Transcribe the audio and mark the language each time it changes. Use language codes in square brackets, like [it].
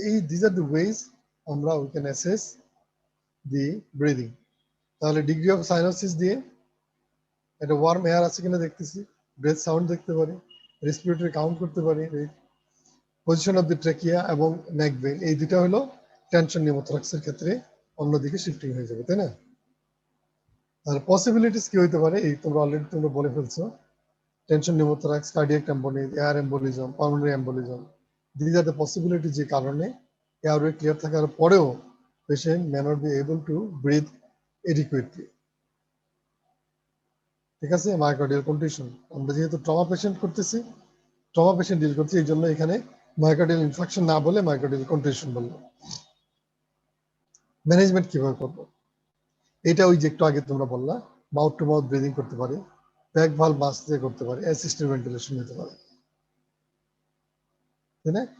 [en] These are the ways we can assess the breathing. [bn] তাহলে degree of cyanosis দিয়ে একটা worm air আছে কিনা দেখতেছি, ব্রেথ সাউন্ড দেখতে পারি, রেসপিরেটরি কাউন্ট করতে পারি, পজিশন অফ দি ট্রাকিয়া এবং নেক ভেন, এই দুটো হলো টেনশন নিউমোথোরাক্সের ক্ষেত্রে অন্যদিকে শিফটিং হয়ে যাবে, তাই না? আর পসিবিলিটিস কি হইতে পারে এই তোমরা বলে ফেলছো। [en] Tension pneumothorax, cardiac tamponade, air embolism, pulmonary embolism. These are the possibilities [bn] যে কারণে [en] airway clear [bn] থাকার পরেও [en] patient may not be able to breathe adequately. [bn] ঠিক আছে, মায়োকার্ডিয়াল কন্ডিশন। আমরা যেহেতু ট্রমা পেশেন্ট করতেছি, ট্রমা পেশেন্ট ডিল করছি, এই জন্য এখানে মায়োকার্ডিয়াল ইনফাকশন না বলে মায়োকার্ডিয়াল কন্ডিশন বললাম। ম্যানেজমেন্ট কিভাবে করবো? এটা ওই যে একটু আগে তোমরা বললা, মাউথ টু মাউথ ব্রিদিং করতে পারে, ব্যাক ভালভ মাস্ক দিয়ে করতে পারে, অ্যাসিস্টেড ভেন্টিলেশন নিতে পারে, তাই না?